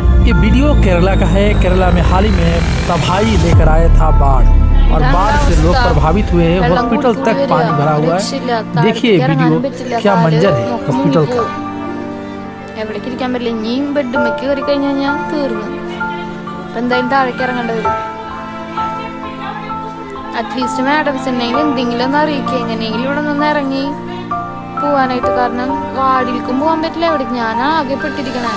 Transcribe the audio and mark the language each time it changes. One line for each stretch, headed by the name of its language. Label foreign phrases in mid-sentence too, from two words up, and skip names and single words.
Hindi: ये वीडियो केरला का है। केरला में हाल ही में तबाही लेकर आया था बाढ़, और बाढ़ से लोग प्रभावित हुए हैं। हॉस्पिटल तक पानी भरा हुआ है। देखिए वीडियो, क्या मंजर है हॉस्पिटल का।
Malayalam: എവിടേക്ക് ഇരിക്കാൻ പറ്റില്ല. ഇനിയും ബെഡുമ്മക്ക് കയറി കഴിഞ്ഞാൽ ഞാൻ തീർന്നു. അപ്പം എന്തായാലും താഴേക്ക് ഇറങ്ങേണ്ടി വരും.
English: at least madams
Malayalam: ഉണ്ടെങ്കിൽ എന്തെങ്കിലും ഒന്ന് അറിയിക്കുക, എങ്ങനെയെങ്കിലും ഇവിടെ നിന്ന് ഇറങ്ങി പോവാനായിട്ട്. കാരണം വാർഡിലേക്കും പോകാൻ പറ്റില്ല, എവിടേക്ക് ഞാൻ ആകെ പെട്ടിരിക്കണേ.